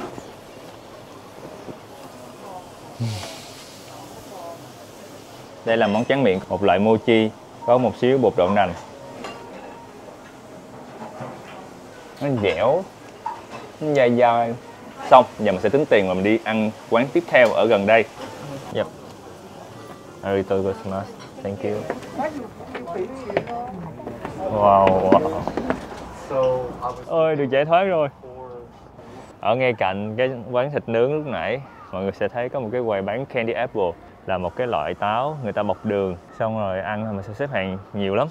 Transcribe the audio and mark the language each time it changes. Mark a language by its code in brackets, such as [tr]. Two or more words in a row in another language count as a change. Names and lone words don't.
[vi] Đây là món tráng miệng, một loại mochi có một xíu bột đậu nành. Nó dẻo, nó dai dai. Xong, giờ mình sẽ tính tiền và mình đi ăn quán tiếp theo ở gần đây. [en] Yep. [ja] ありがとうございます. [en] Thank you. Wow. [vi] Ôi, được giải thoát rồi. Ở ngay cạnh cái quán thịt nướng lúc nãy, mọi người sẽ thấy có một cái quầy bán [en] candy apple, [vi] là một cái loại táo người ta bọc đường, xong rồi ăn thì mình sẽ xếp hàng nhiều lắm.